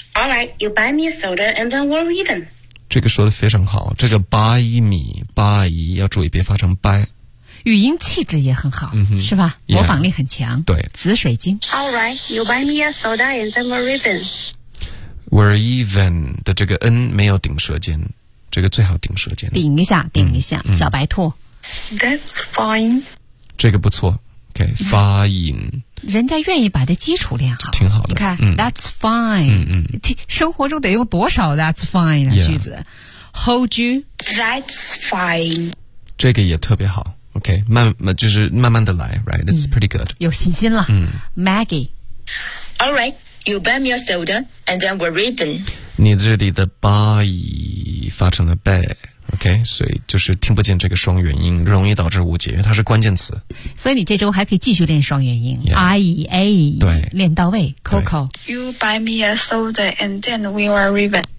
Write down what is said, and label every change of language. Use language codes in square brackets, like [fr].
[en] Alright, you buy me a soda and then we're even。 [zh] 这个说的非常好，这个 buy me buy 要注意别发成 buy。语音气质也很好、 mm-hmm. 是吧，模仿力很强、 [en] yeah. 对， [zh] 紫水晶 [en] Alright, you buy me a soda and then we're even。 [zh] We're even 的这个 n 没有顶舌尖，这个最好顶舌尖，顶一下顶一下、嗯、小白兔 [en] That's fine， [zh] 这个不错 OK， 发音人家愿意把这基础练好，挺好的。你看、嗯、 [en] That's fine、嗯嗯、 [zh] 生活中得用多少 That's fine 的句子、 [en] yeah. Hold you That's fine， [zh] 这个也特别好 OK， 就是慢慢的来 [en] Right, that's、嗯、pretty good， [zh] 有信心了、嗯、 [en] Maggie Alright, you buy me a soda and then we're even。 [zh] 你这里的 buy 发成了 bay OK， 所以就是听不见这个双元音，容易导致误解，因为它是关键词。所以你这周还可以继续练双元音、 [en] yeah. ，I E A， [zh] 对，练到位。Coco， [en] You buy me a soda and then we were even。